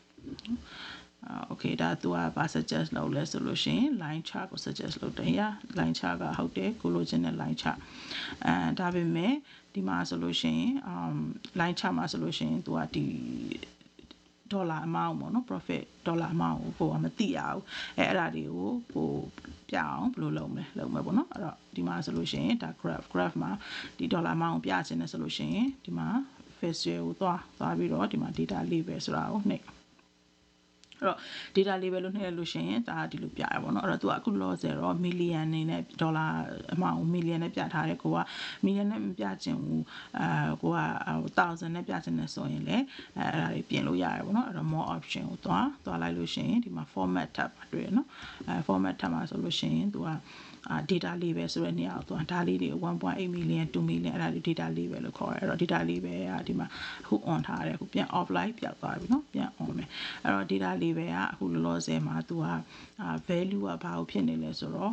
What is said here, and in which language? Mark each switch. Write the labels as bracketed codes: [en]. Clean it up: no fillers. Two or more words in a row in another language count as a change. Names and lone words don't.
[my] okay ဒါသူကဘာ suggest လုပ်လဲဆိုလို့ရှိရင် [en] line chart [my] ကို suggest လုပ်တယ် [en] line chart [my] ကဟုတ်တယ်ကိုလိုချင်တဲ့ [en] line chart [my] ဒါပေမဲ့ဒီမှာဆိုလို့ရှိရင် [en] line chart [my] မှာဆိုလို့ရှိရင်သူကဒီ [en] dollar amount [my] ပေါ့နော် [en] profit dollar amount [my] ကိုမသိရဘူးအဲ့ဒါတွေကိုကိုပြအောင်ဘယ်လိုလုပ်မလဲပေါ့နော်အဲ့တော့ဒီမှာဆိုလို့ရှိရင်ဒါ graph မှာဒီ [en] dollar amount [my] ကိုပြချင်တယ်ဆိုလို့ရှိရင်ဒီမှာ visual ကိုသွားပြီးတော့ဒီမှာ [en] data label [my] ဆိုတာကိုနှိပ် အဲ့တော့ [en] data label [my] လို့နှိပ်ရလို့ရှိရင်ဒါဒီလိုပြရပါတော့အဲ့တော့သူကအခုလောဆယ်တော့ million နေနဲ့ [en] dollar amount [my] ကို million နဲ့ပြထားတယ်ကိုက million နဲ့မပြချင်ဘူးကိုက1000နဲ့ပြချင်တယ်ဆိုရင်လည်းအဲ့ဒါတွေပြင်လို့ရတယ်ပေါ့နော်အဲ့တော့ [en] more option [my] ကိုသွားလိုက်လို့ရှိရင်ဒီမှာ [en] format tab [my] တွေ့ရနော် [en] format tab [my] မှာဆိုလို့ရှိရင်သူကdata label ဆိုတဲ့နေရာကိုသွားဒါလေးတွေ1.8 million 2 million အဲ့ဒါတွေ [en] data label [my] လို့ခေါ်တယ်အဲ့တော့ [en] data label [my] ကဒီမှာအခု on ထားတယ်အခုပြန် offline ပြောက်သွားပြီနော်ပြန် on မယ်အဲ့တော့ [en] data label [my] ကအခုလောလောဆယ်မှာသူကvalue ကဘာကိုဖြစ်နေလဲဆိုတော့